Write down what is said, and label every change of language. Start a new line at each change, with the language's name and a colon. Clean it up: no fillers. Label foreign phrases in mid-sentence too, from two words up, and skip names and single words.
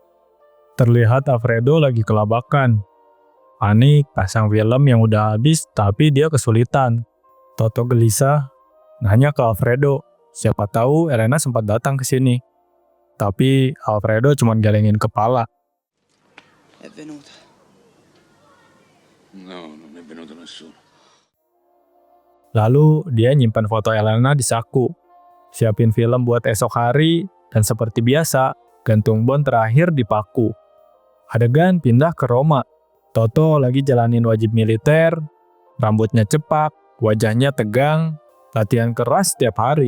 Indonesian: Terlihat Alfredo lagi kelabakan. Panik, pasang film yang udah habis, tapi dia kesulitan. Toto gelisah, nanya ke Alfredo, siapa tahu Elena sempat datang ke sini. Tapi Alfredo cuma gelengin kepala.
Italian: È venuta. No, non è venuto nessuno.
Indonesian: Lalu dia nyimpan foto Elena di saku. Siapin film buat esok hari, dan seperti biasa, gantung bon terakhir di paku. Adegan pindah ke Roma. Toto lagi jalanin wajib militer, rambutnya cepak, wajahnya tegang, latihan keras setiap hari.